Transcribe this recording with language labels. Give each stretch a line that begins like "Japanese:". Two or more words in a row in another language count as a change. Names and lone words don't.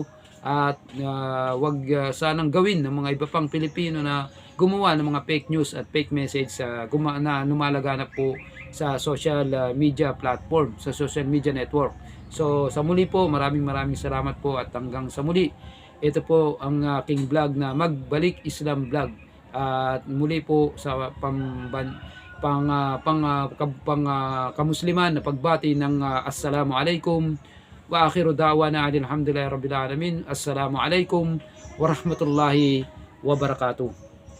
Filipino: At wag sanang gawin ng mga iba pang Pilipino na gumawa ng mga
English: fake news
Filipino: at
English: fake message
Filipino: na lumalaganap po sa
English: social media platform,
Filipino: sa
English: social media network.
Filipino: So sa muli po, maraming salamat po, at hanggang sa muli. Ito po ang aking vlog na Magbalik Islam vlog. At muli po sa kamusliman na pagbati ng
Arabic: السلام عليكم وآخر دعوانا الحمد لله رب العالمين. السلام عليكم ورحمة الله وبركاته.